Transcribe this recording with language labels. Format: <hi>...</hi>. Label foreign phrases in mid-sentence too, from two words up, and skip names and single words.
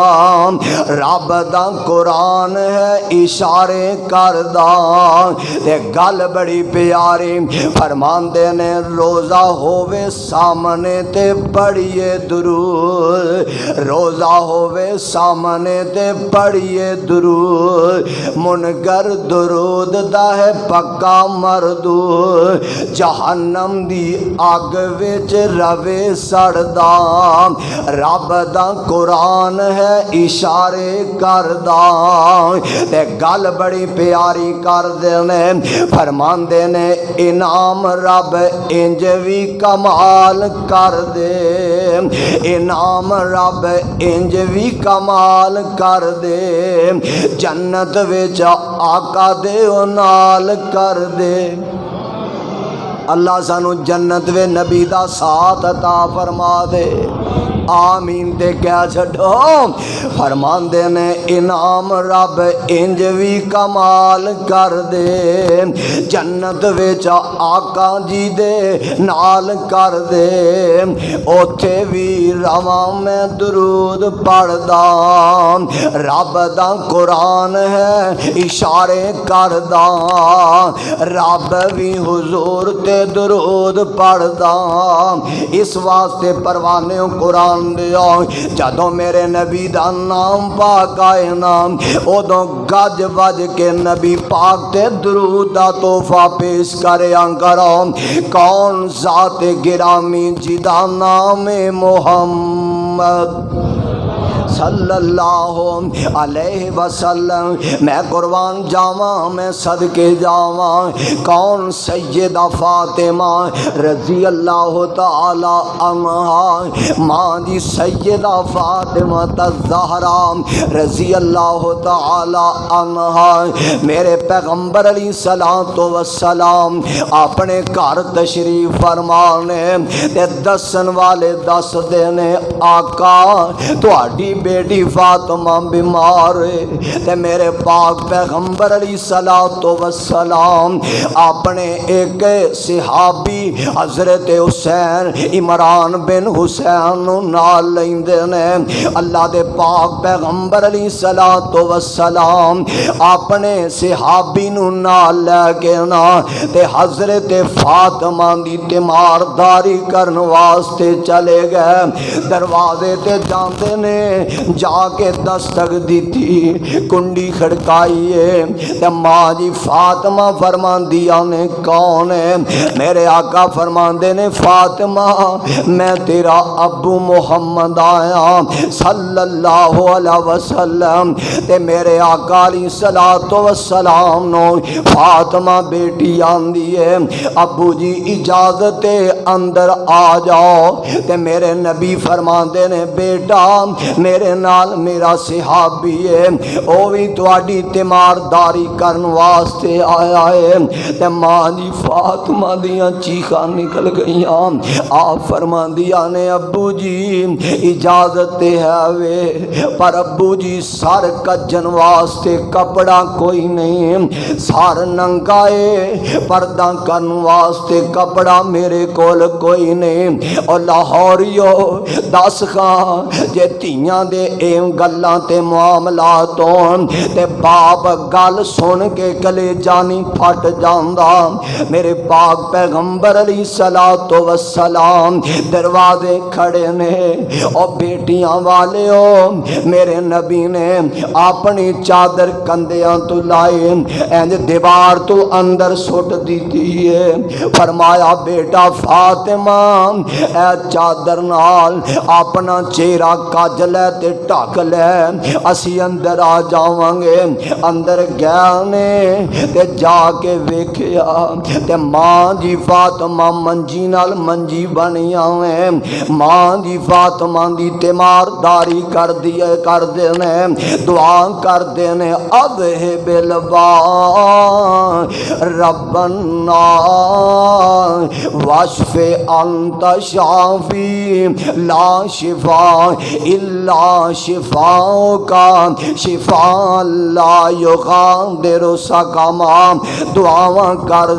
<pa>رب دا قرآن ہے اشارے کردہ تے گل بڑی پیاری فرماندے نے روزہ ہووے سامنے تے پڑھیے درود روزہ ہووے سامنے تے پڑھیے درود منکر درود دا ہے پکا مردود جہنم دی اگ وچ روے سڑدا رب دا قرآن ہے اشارے کردہ تے گل بڑی پیاری کر دینے فرمان دینے انعام رب انج بھی کمال کر دے انعام رب انج بھی کمال کر دے جنت وچ آقا دے نال کر دے اللہ سانو جنت وے نبی دا ساتھ عطا فرما دے آمین دے کیا چھڑو فرمان دے نے انعام رب انج بھی کمال کر دے جنت وچ آقا جی دے نال کر دے اوتھے بھی رواں میں درود پڑھدا رب دا قرآن ہے اشارے کردہ رب بھی حضور تے درود پڑھدا اس واسطے پروانیوں قرآن دیا جدوں میرے نبی دا نام پاک آئے نام ادوں گج بج کے نبی پاک تے درود دا تحفہ پیش کریا کرو کون ذات گرامی جدا نام محمد</pa> <ar>صلی اللہ علیہ</ar> <pa>وسلم میں قربان جاواں میں صدقے جاواں کون سیدہ فاطمہ</pa> <ar>رضی اللہ تعالی عنہا</ar> <pa>ماں جی سیدہ فاطمہ الزہرا</pa> <ar>رضی اللہ تعالی عنہا</ar> <pa>میرے پیغمبر</pa> <ar>علیہ الصلوۃ والسلام</ar> <pa>اپنے گھر تشریف فرمانے تے دسن والے دس دینے آقا تہاڈی بیٹی فاطمہ بیمار ہے تے میرے پاک پیغمبر</pa> <ar>علیہ الصلوۃ والسلام</ar> <pa>اپنے ایک صحابی حضرت حسین عمران بن حسین نال لیندے نے اللہ دے پاک پیغمبر</pa> <ar>علیہ الصلوۃ والسلام</ar> <pa>اپنے صحابی نو نال لے کے نا تے حضرت فاطمہ دی تیمارداری کرن واسطے چلے گئے دروازے تے جاندے نے جا کے دستک دیتی کنڈی کھڑکائیے تے ماں جی فاطمہ فرمان دیا نے کون ہے میرے آقا فرمان دے نے فاطمہ میں تیرا ابو محمد آیا</pa> <ar>صلی اللہ علیہ وسلم</ar> <pa>تے میرے آقا</pa> <ar>علیہ الصلوۃ والسلام</ar> <pa>نو فاطمہ بیٹی آندی ہے ابو جی اجازت اندر آ جاؤ تے میرے نبی فرمان دے نے بیٹا میرے میرے نال میرا صحابی ہے او بھی تواڈی تیمارداری کرن واسطے آیا ہے تے ماں جی فاطمہ دیاں چیخاں نکل گئیاں آپ فرماندیاں نے ابو جی اجازت تے ہے وے پر ابو جی سر کجن واسطے کپڑا کوئی نہیں سر ننگائے پردہ کرن واسطے کپڑا میرے کول کوئی نہیں اور لاہوریو دس خاں جے تیاں دے ایم گلاں تے معاملات ہون تے باپ گل سن کے کلے جانی پھٹ جاندا میرے پاک پیغمبر</pa> <ar>علیہ الصلوۃ والسلام</ar> <pa>دروازے کھڑے نے اور بیٹیاں والے ہو میرے نبی نے اپنی چادر کندیاں تو لائے اینج دیوار تو اندر سٹ دیتی ہے فرمایا بیٹا فاطمہ اے چادر نال اپنا چہرہ کج لے تے ڈھک لے اسی اندر آ جاواں گے اندر گئے نے تے جا کے ویکھیا تے ماں جی فاطمہ منجی نال منجی بنیاں ہیں ماں جی فاطمہ دی تیمارداری کر دے نے دعا کر دے نے</pa> <ar>اذہب البا ربنا واشف انت شافی لا شفاء الا شفاءک شفاء لا یغادر سقما</ar> <pa>دعاواں کر</pa>